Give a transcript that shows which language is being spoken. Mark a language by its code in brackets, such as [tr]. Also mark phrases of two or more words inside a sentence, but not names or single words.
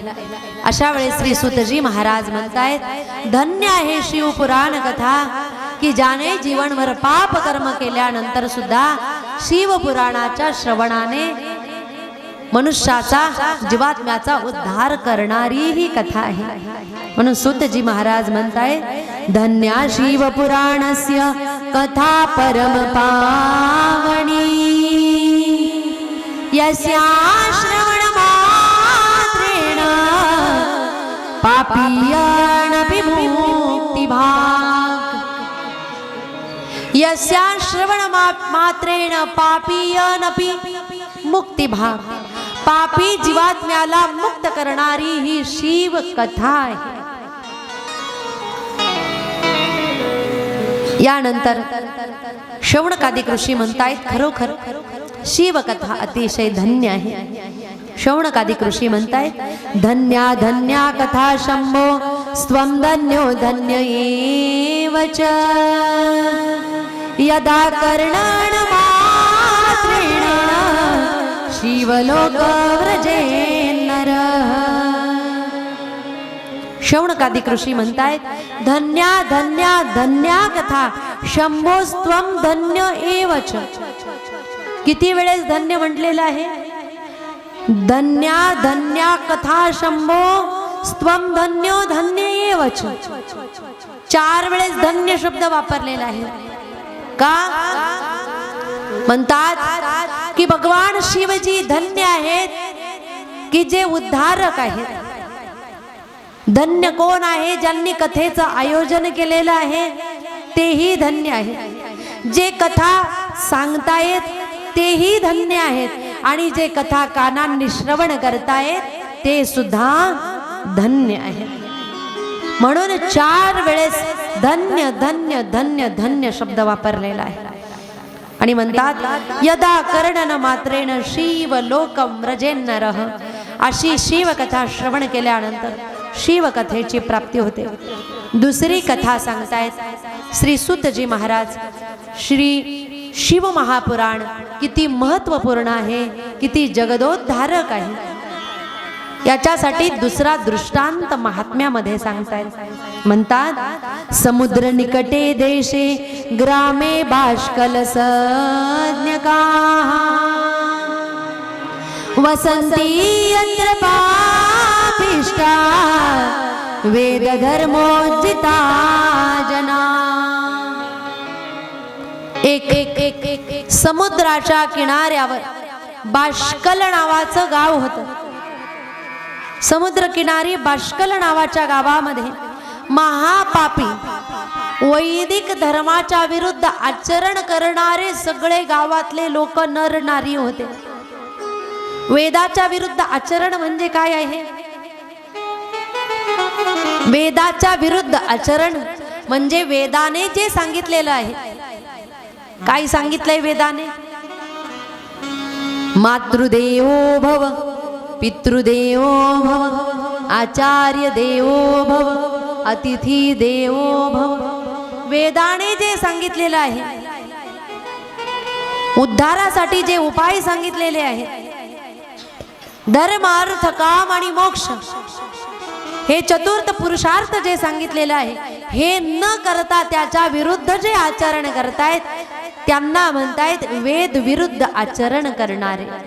[mr] अशा वेळेस श्री सुतजी महाराज म्हणतायत, धन्य आहे शिवपुराण कथा की ज्याने जीवनभर पाप कर्म केल्यानंतर सुद्धा शिवपुराणाच्या श्रवणाने मनुष्याचा, जीवात्म्याचा उद्धार करणारी ही कथा आहे. म्हणून सुतजी महाराज म्हणताय, [sa] धन्या शिवपुराणस्य कथा परम पावनी, यस्या श्रवण मात्रेण पापीयनपि मुक्तिभाग. यस्या श्रवण मात्रेण पापीयनपि मुक्तिभाग. [mr] पापी जीवात्म्याला मुक्त करणारी ही शिव कथा आहे. यानंतर शौनकादिक ऋषी म्हणतायत, खरोखर शिवकथा अतिशय धन्य आहे. शौनकादिक ऋषी म्हणतायत, [sa] धन्या धन्या कथा शंभो स्वं धन्यो धन्य एव च, यदा कर्णन मात्रेण शिवलोक व्रजे नरः. [mr] शौनकादिक ऋषी म्हणतायत, [sa] धन्या धन्या धन्या कथा शंभोस्त्वं धन्य एव च. [mr] किती वेळेस धन्य म्हटलेलं आहे? [sa] धन्या धन्या कथा शंभो स्वम धन्यो धन्य एवच. [mr] 4 वेळेस धन्य शब्द वापरलेला आहे. का म्हणतात की भगवान शिवजी धन्य आहेत की जे उद्धारक आहेत. धन्य कोण आहे? ज्यांनी कथेचं आयोजन केलेलं आहे तेही धन्य आहेत. जे कथा सांगतायत तेही धन्य आहेत. आणि जे कथा कानांनी श्रवण करतायत ते सुद्धा धन्य आहेत. म्हणून 4 वेळेस धन्य धन्य धन्य धन्य शब्द वापरलेला आहे. आणि म्हणतात [sa] यदा कर्णन मात्रेण शिव लोकम व्रजेन्नरः. [mr] अशी शिवकथा श्रवण केल्यानंतर शिवकथेची प्राप्ती होते. दुसरी कथा सांगतायत श्री सूतजी महाराज. श्री शिव महापुराण किती महत्वपूर्ण आहे, किती जगदोद्धारक आहे, याच्यासाठी दुसरा दृष्टांत महात्म्यामध्ये सांगतायत. [sa] म्हणतात समुद्र निकटे देशे ग्रामे बाष्कल सज्ञका वसंती यत्र पापिष्टा वेद धर्मोज्जिता जना. [mr] एक समुद्राच्या किनाऱ्यावर बाष्कल नावाचं गाव होतं. समुद्र किनारी बाष्कल नावाच्या गावामध्ये महापापी वैदिक धर्माच्या विरुद्ध आचरण करणारे सगळे गावातले लोक नर नारी होते. वेदाच्या विरुद्ध आचरण म्हणजे काय आहे? वेदाच्या विरुद्ध आचरण म्हणजे वेदाने जे सांगितलेलं आहे. काय सांगितलंय वेदाने? [sa] मातृदेवो भव, पितृदेवो भव, आचार्य देवो भव, अतिथी देवो भव. [mr] वेदाने जे सांगितलेलं आहे, उद्धारासाठी जे उपाय सांगितलेले आहेत, धर्म अर्थ काम आणि मोक्ष हे चतुर्थ पुरुषार्थ जे सांगितलेलं आहे, हे न करता त्याच्या विरुद्ध जे आचरण करतायत त्यांना म्हणतायत वेद विरुद्ध आचरण करणारे.